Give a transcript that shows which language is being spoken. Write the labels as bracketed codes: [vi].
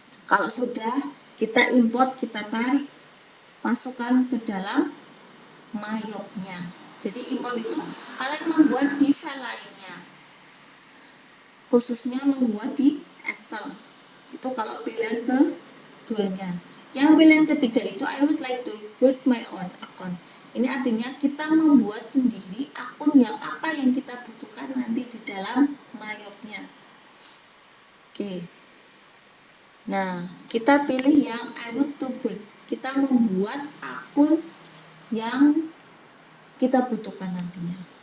[id] Kalau sudah kita import, kita tarik, masukkan ke dalam Mayopnya. Jadi import itu kalian membuat di file lainnya, khususnya membuat di Excel. Itu kalau pilihan keduanya. Yang pilihan ketiga itu [en] I would like to build my own account. [id] Ini artinya kita membuat sendiri akun yang apa yang kita butuhkan nanti di dalam Mayopnya. Oke. Nah, kita pilih yang [en] I would to build. [id] Kita membuat akun yang kita butuhkan nantinya.